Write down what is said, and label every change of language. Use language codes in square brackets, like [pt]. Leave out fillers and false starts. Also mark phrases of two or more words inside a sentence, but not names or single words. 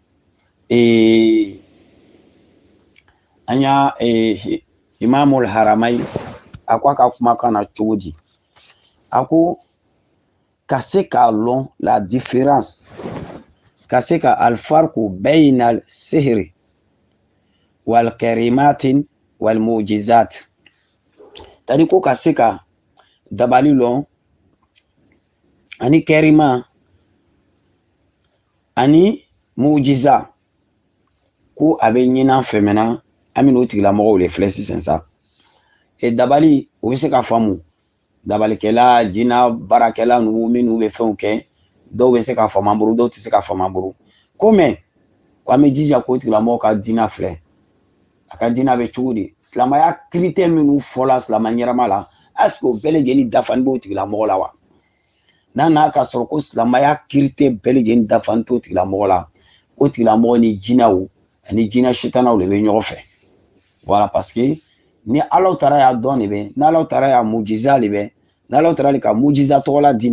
[bm] an y'a imamul haramayi a ko a ka kumakan na cogo di a ko ka se k'a lɔn [fr] la différence [bm] ka se ka [ar] الفرق بين السحر والكرامات والمعجزات [bm] tadi ko ka se ka dabali lɔn ani kɛrima ani mujiza ko a bɛ ɲinan fɛmɛna an bɛ n'o tigilamɔgɔw de filɛ sisan sa dabali o bɛ se ka faamu dabalikɛla jinɛ baarakɛla ninnu minnu bɛ fɛnw kɛ dɔw bɛ se ka faamu an bolo dɔw tɛ se ka faamu an bolo ko mɛ ko an bɛ jija k'o tigilamɔgɔ ka dinɛ filɛ a ka dinɛ bɛ cogo di silamɛya critère minnu fɔla silamɛ ɲɛnama la [fr] est-ce que [bm] o bɛɛ lajɛlen dafalen b'o tigilamɔgɔ la wa n'a ka sɔrɔ ko silamɛya critère bɛɛ lajɛlen dafalen t'o tigilamɔgɔ la o tigilamɔgɔ ni jinɛw ani jinɛ sitanaw de bɛ ɲɔgɔn fɛ [fr] voilà parce que [bm] ni Alahu Taala y'a dɔn de bɛ ni Alahu Taala y'a mujiza de bɛ ni Alahu Taala ka mujiza tɔgɔla d'i